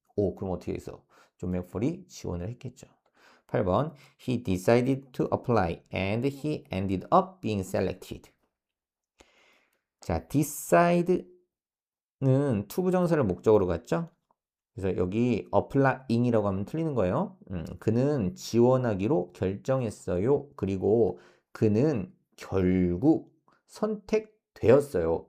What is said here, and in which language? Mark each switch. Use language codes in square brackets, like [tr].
[ko] 오, 그럼 어떻게 해서 존 맥폴이 지원을 했겠죠. [en] 8번 He decided to apply and he ended up being selected. [ko] 자, decide는 to 부정사를 목적으로 갔죠. 그래서 여기 applying이라고 하면 틀리는 거예요. 그는 지원하기로 결정했어요. 그리고 그는 결국 선택되었어요.